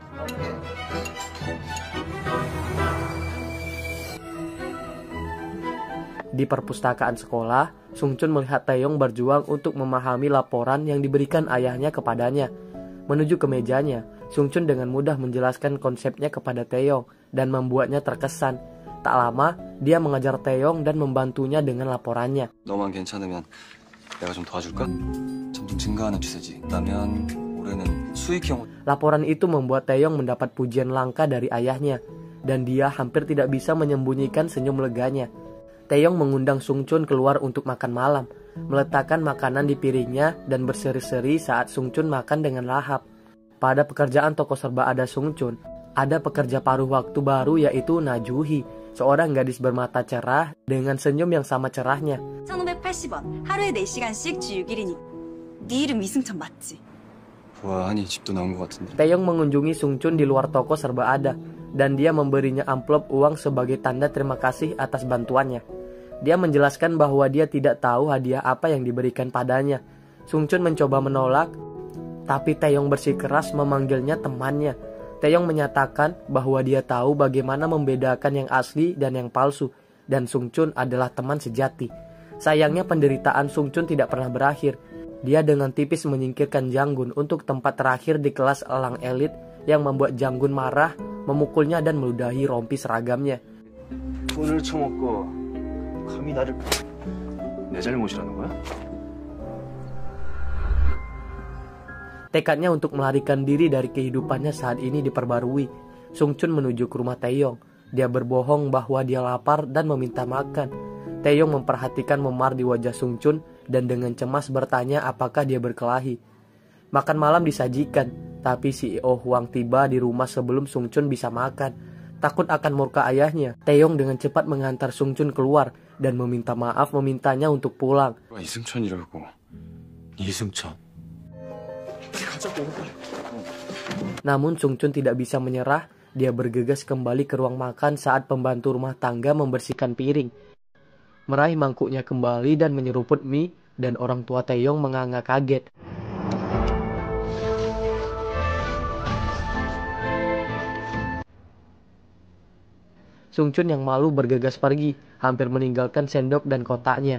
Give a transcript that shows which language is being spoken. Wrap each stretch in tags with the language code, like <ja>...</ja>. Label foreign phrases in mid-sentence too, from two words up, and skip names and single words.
<id>Di perpustakaan sekolah, Sung Chun melihat Taeyong berjuang untuk memahami laporan yang diberikan ayahnya kepadanya. Menuju ke mejanya, Sung Chun dengan mudah menjelaskan konsepnya kepada Taeyong dan membuatnya terkesan. Tak lama, dia mengajar Taeyong dan membantunya dengan laporannya.</id> <ko>너만 괜찮으면 내가 좀 도와줄까? 점점 증가하는 추세지. 그러면 올해는 수익형.</ko> <id>Laporan itu membuat Taeyong mendapat pujian langka dari ayahnya, dan dia hampir tidak bisa menyembunyikan senyum leganya. Taeyong mengundang Sung Chun keluar untuk makan malam, meletakkan makanan di piringnya dan berseri-seri saat Sung Chun makan dengan lahap. Pada pekerjaan toko serba ada Sung Chun, ada pekerja paruh waktu baru yaitu Najuhi, seorang gadis bermata cerah dengan senyum yang sama cerahnya.</id> <ko>1,580원. 하루에 4시간씩 주 6일이니. 네 이름 이승천 맞지? 보아하니 집도 나온 것 같은데.</ko> <id>Taeyong mengunjungi Sung Chun di luar toko serba ada, dan dia memberinya amplop uang sebagai tanda terima kasih atas bantuannya. Dia menjelaskan bahwa dia tidak tahu hadiah apa yang diberikan padanya. Sung Chun mencoba menolak, tapi Taeyong bersikeras memanggilnya temannya. Taeyong menyatakan bahwa dia tahu bagaimana membedakan yang asli dan yang palsu, dan Sung Chun adalah teman sejati. Sayangnya penderitaan Sung Chun tidak pernah berakhir. Dia dengan tipis menyingkirkan Janggun untuk tempat terakhir di kelas elang elit yang membuat Janggun marah, memukulnya dan meludahi rompi seragamnya.</id> <ko>돈을 처먹고 감히 나를 내 잘못이라는 거야?</ko> <id>Tekadnya untuk melarikan diri dari kehidupannya saat ini diperbarui. Sung Chun menuju ke rumah Taeyong. Dia berbohong bahwa dia lapar dan meminta makan. Taeyong memperhatikan memar di wajah Sung Chun dan dengan cemas bertanya apakah dia berkelahi. Makan malam disajikan, tapi CEO Huang tiba di rumah sebelum Sung Chun bisa makan. Takut akan murka ayahnya, Taeyong dengan cepat mengantar Sung Chun keluar dan meminta maaf memintanya untuk pulang.</id> <ko>이승천이라고. 이승천.</ko> <id>Namun Sung Chun tidak bisa menyerah. Dia bergegas kembali ke ruang makan saat pembantu rumah tangga membersihkan piring. Meraih mangkuknya kembali dan menyeruput mie, dan orang tua Taeyong menganga kaget. Sung Chun yang malu bergegas pergi, hampir meninggalkan sendok dan kotaknya.</id>